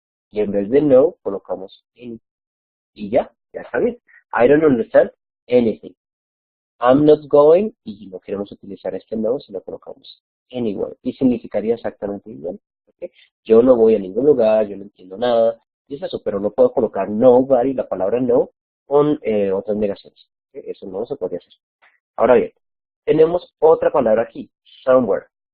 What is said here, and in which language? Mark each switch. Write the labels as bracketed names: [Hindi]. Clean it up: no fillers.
[Spanish] Y en vez de no, colocamos any. Y ya está bien. [English] I don't understand anything. I'm not going, [Spanish] y no queremos utilizar este no, si lo colocamos anywhere. Y significaría exactamente igual. ¿Ok? Yo no voy a ningún lugar, yo no entiendo nada. Y es eso, pero no puedo colocar nobody, la palabra no, con otras negaciones. ¿Ok? Eso no se podría hacer. Ahora bien, tenemos otra palabra aquí, somewhere.